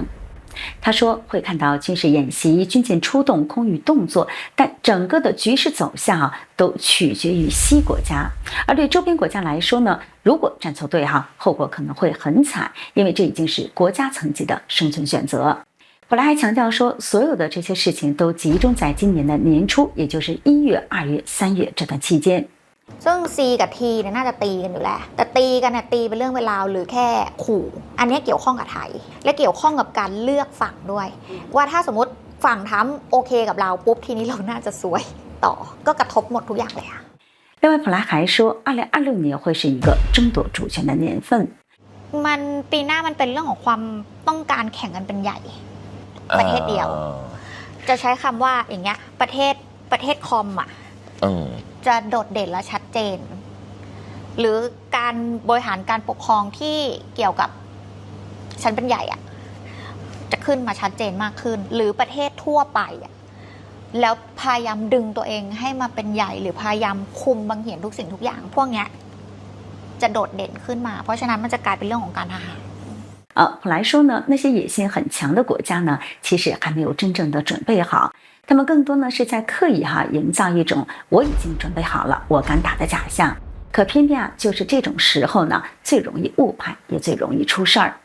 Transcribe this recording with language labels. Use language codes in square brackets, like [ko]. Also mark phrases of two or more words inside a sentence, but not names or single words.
[zh] 他说会看到军事演习、军舰出动、空域动作，但整个的局势走向都取决于西国家。而对周边国家来说呢，如果站错队后果可能会很惨，因为这已经是国家层级的生存选择。普莱还强调说，所有的这些事情都集中在今年的年初，也就是1月、2月、3月这段期間。 [th] ซึ่ง C กับ T เนี่ยน่าจะตีกันอยู่แล้วแต่ตีกันเนี่ยตีเป็นเรื่องเวลาหรือแค่ขู่อันนี้เกี่ยวข้องกับไทยและเกี่ยวข้องกับการเลือกฝั่งด้วยว่าถ้าสมมติฝั่งทรัมป์โอเคกับเราปุ๊บทีนี้เราน่าจะซวยต่อก็กระทบหมดทุกอย่างเลย [zh] 另外普莱还说2026年会是一个争夺主权的年份。 [th] มันปีหน้ามันเป็นเรื่องของความต้องการแข่งกันเป็นใหญ่ประเทศเดียวจะใช้คำว่าอย่างเงี้ยประเท ศคอมจะโดดเด่นและชัดเจนหรือการบริหารการปกครองที่เกี่ยวกับชั้นเป็นใหญ่จะขึ้นมาชัดเจนมากขึ้นหรือประเทศทั่วไปแล้วพยายามดึงตัวเองให้มาเป็นใหญ่หรือพยายามคุมบังเหียนทุกสิ่งทุกอย่างพวกเนี้ยจะโดดเด่นขึ้นมาเพราะฉะนั้นมันจะกลายเป็นเรื่องของการทหาร [zh] 普莱说呢，那些野心很强的国家呢，其实还没有真正的准备好，他们更多呢是在刻意营造一种我已经准备好了，我敢打的假象。可偏偏就是这种时候呢，最容易误判，也最容易出事儿。